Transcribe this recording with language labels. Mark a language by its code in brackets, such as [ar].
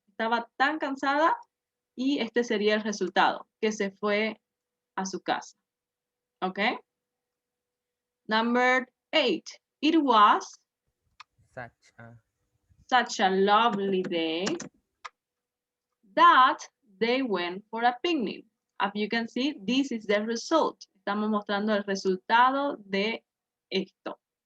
[es] Estaba tan cansada y este sería el resultado, que se fue a su casa. [en] Okay. Number 8. It was such a lovely day that they went for a picnic. As you can see, this is the result. [es] Estamos mostrando el resultado de esto.